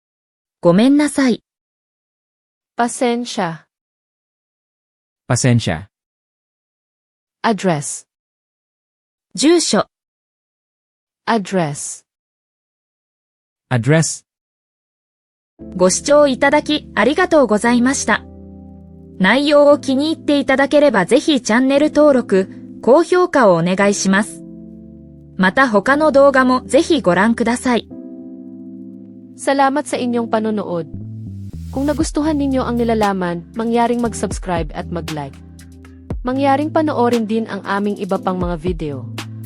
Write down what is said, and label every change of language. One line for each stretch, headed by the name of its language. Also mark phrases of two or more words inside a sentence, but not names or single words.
Japanese: ごめんなさい
Filipino: Pasensya. Pasensya. Address.
Japanese: 住所、
Filipino: Address. Address.
Japanese: ご視聴いただきありがとうございました。内容を気に入っていただければぜひチャンネル登録、高評価をお願いします。また他の動画もぜひご覧ください。
Filipino: Salamat sa inyong panonood. Kung nagustuhan ninyo ang nilalaman, mangyaring mag-subscribe at mag-like. Mangyaring panoorin din ang aming iba pang mga video.